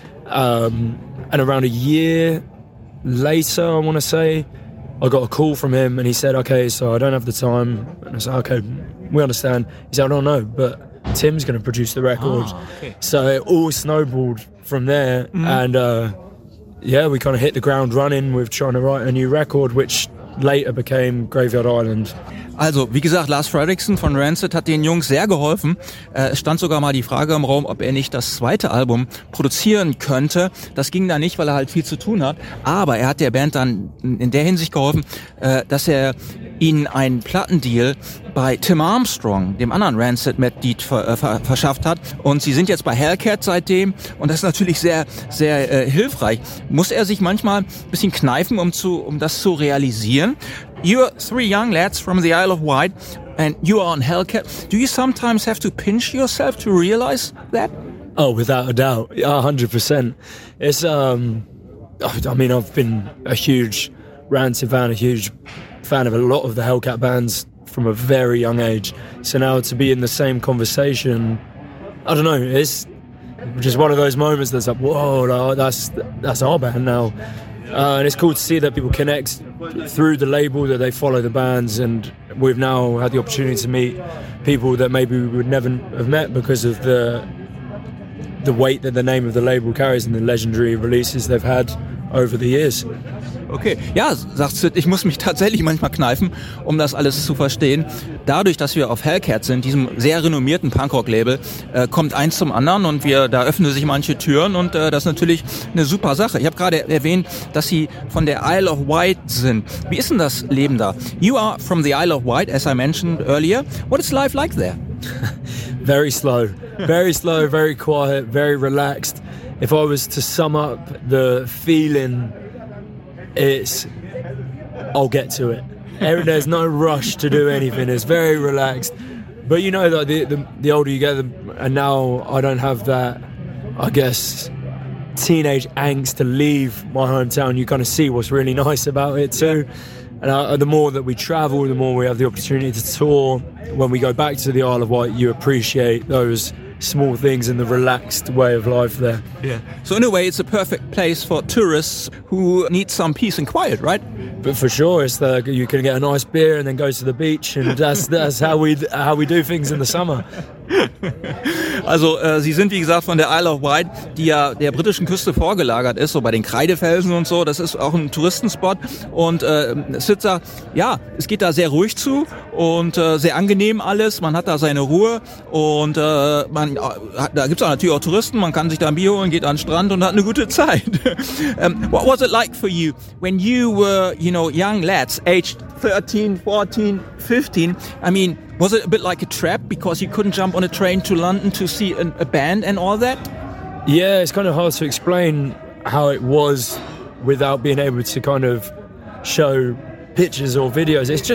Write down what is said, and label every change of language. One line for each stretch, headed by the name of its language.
English: And around a year later, I want to say, I got a call from him and he said, okay, so I don't have the time. And I said, okay, we understand. He said, I don't know, but Tim's going to produce the record. Oh, okay. So it all snowballed from there. Mm-hmm. And yeah, we kind of hit the ground running with trying to write a new record, which later became Graveyard Island.
German: Also, wie gesagt, Lars Fredriksen von Rancid hat den Jungs sehr geholfen. Es stand sogar mal die Frage im Raum, ob er nicht das zweite Album produzieren könnte. Das ging da nicht, weil er halt viel zu tun hat. Aber er hat der Band dann in der Hinsicht geholfen, dass er ihnen einen Plattendeal bei Tim Armstrong, dem anderen Rancid-Mitglied, verschafft hat. Und sie sind jetzt bei Hellcat seitdem. Und das ist natürlich sehr, sehr hilfreich. Muss er sich manchmal ein bisschen kneifen, um das zu realisieren?
English: You're three young lads from the Isle of Wight, and you are on Hellcat. Do you sometimes have to pinch yourself to realize that? Oh, without a doubt. Yeah, 100%. It's, I've been a huge Rancid fan, a huge fan of a lot of the Hellcat bands from a very young age. So now to be in the same conversation, I don't know, it's just one of those moments that's like, whoa, that's our band now. And it's cool to see that people connect through the label, that they follow the bands, and we've now had the opportunity to meet people that maybe we would never have met because of the weight that the name of the label carries and the legendary releases they've had over the years.
German: Okay, ja, sagt Sid, ich muss mich tatsächlich manchmal kneifen, um das alles zu verstehen. Dadurch, dass wir auf Hellcat sind, diesem sehr renommierten Punkrock-Label, kommt eins zum anderen und da öffnen sich manche Türen und das ist natürlich eine super Sache. Ich habe gerade erwähnt, dass Sie von der Isle of Wight sind. Wie ist denn das Leben da?
English: You are from the Isle of Wight, as I mentioned earlier. What is life like there? Very slow. Very slow, very quiet, very relaxed. If I was to sum up the feeling, it's, I'll get to it. There's no rush to do anything. It's very relaxed. But you know, that the older you get, and now I don't have that, I guess, teenage angst to leave my hometown. You kind of see what's really nice about it too. And the more that we travel, the more we have the opportunity to tour. When we go back to the Isle of Wight, you appreciate those small things in the relaxed way of life there. Yeah. So in a way, it's a perfect place for tourists who need some peace and quiet, right? But for sure, it's like you can get a nice beer and then go to the beach, and that's how we do things in the summer.
German: Also, Sie sind, wie gesagt, von der Isle of Wight, die ja der britischen Küste vorgelagert ist, so bei den Kreidefelsen und so. Das ist auch ein Touristenspot. Und Sid sagt, ja, es geht da sehr ruhig zu und sehr angenehm alles. Man hat da seine Ruhe und da gibt es auch natürlich auch Touristen. Man kann sich da ein Bier holen, geht an den Strand und hat eine gute Zeit.
English: What was it like for you when you were, you know, young lads, aged 13, 14, 15? I mean, was it a bit like a trap because you couldn't jump on a train to London to see a band and all that? Yeah, it's kind of hard to explain how it was without being able to kind of show pictures or videos.